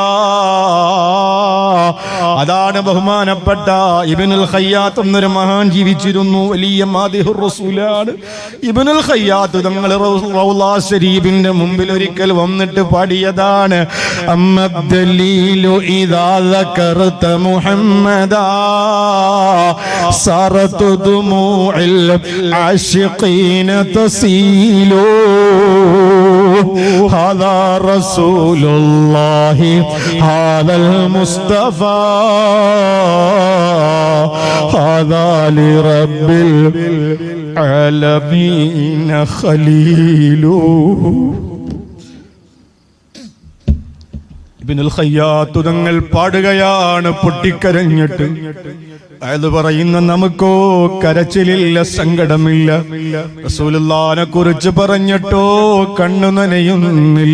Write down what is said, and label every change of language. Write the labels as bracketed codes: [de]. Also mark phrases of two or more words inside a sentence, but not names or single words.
[ml] അതാണ് ബഹുമാനപ്പെട്ട ഇബ്നുൽ ഖയ്യാത്ത് എന്നൊരു മഹാൻ ജീവിച്ചിരുന്നു, വലിയ [ar] مادح الرسول. [ml] ഇബ്നുൽ ഖയ്യാത്ത് തങ്ങൾ റൗള ശരീഫിന്റെ മുമ്പിൽ ഒരിക്കൽ വന്നിട്ട് പാടിയതാണ്, [ar] أما الدليل إذا ذكرت محمدا صارت دموع العاشقين تسيل هذا رسول الله هذا المصطفى هذا لرب العالمين خليل. [ml] ഇബ്നുൽ ഖയ്യാത്ത് തങ്ങൾ പാടുകയാണ് പൊട്ടിക്കരഞ്ഞിട്ട്. അത് പറയുന്ന നമുക്കോ കരച്ചിലില്ല, സങ്കടമില്ല. റസൂലുള്ളാഹിനെ കുറിച്ച് പറഞ്ഞിട്ടോ കണ്ണു നനയുന്നില്ല.